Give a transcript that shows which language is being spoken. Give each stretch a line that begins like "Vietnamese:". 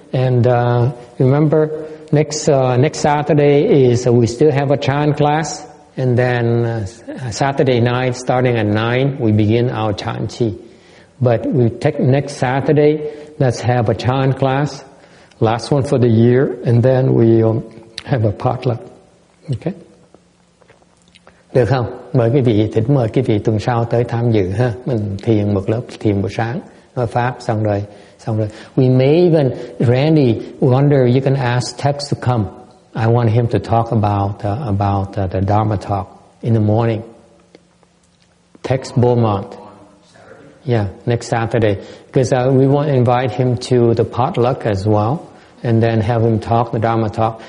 English: And remember, next Saturday is we still have a chant class. And then Saturday night, starting at 9, we begin our chant chi. But we take next Saturday, let's have a chant class, last one for the year, and then we have a potluck.
Vietnamese: Okay? Được không? Mời quý vị tuần sau tới tham dự ha. Mình thiền một lớp thiền buổi sáng, nói pháp xong rồi.
English: We may even, Randy, wonder you can ask Tex to come. I want him to talk about the Dharma talk in the morning. Tex Beaumont. Yeah, next Saturday. Because we want to invite him to the potluck as well, and then have him talk the Dharma talk.